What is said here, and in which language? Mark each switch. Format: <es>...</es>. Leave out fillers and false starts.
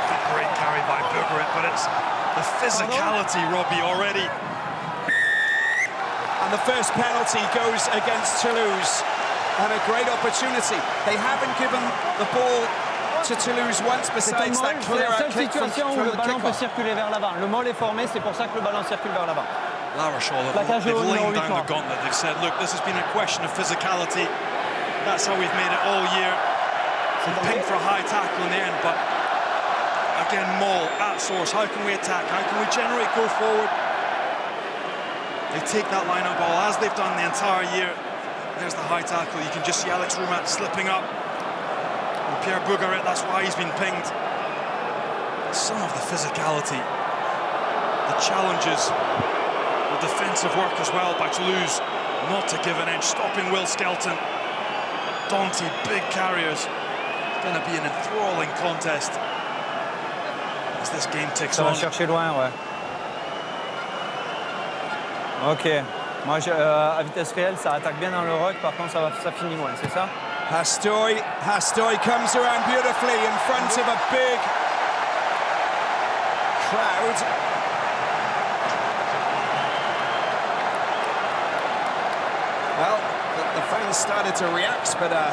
<en>Great carry by Bourgarit, but it's the physicality, Robbie, already. And the first penalty goes against Toulouse. And a great opportunity. They haven't given the ball to Toulouse once besides that clear-out kick from the kickoff.</en> <fr>Le mall est formé, c'est pour ça que le ballon circule vers l'avant.</fr> <en>La Rochelle, they've laid down the gauntlet. They've said, look, this has been a question of physicality. That's how we've made it all year. Ping for a high tackle in the end, but again, Maul at source. How can we attack? How can we generate go forward? They take that line-out ball as they've done the entire year. There's the high tackle. You can just see Alex Roumat slipping up. And Pierre Bourgarit, that's why he's been pinged. Some of the physicality, the challenges, the defensive work as well by Toulouse, not to give an inch, stopping Will Skelton. Dante, big carriers. It's going to be an enthralling contest as this game ticks on.</en> <fr>Ça va chercher loin, ouais. Ok. Moi, à vitesse réelle, ça attaque bien dans le ruck. Par contre, ça finit loin, c'est ça?</fr> <en>Hastoy comes around beautifully in front of a big crowd. Well, the fans started to react, but</en>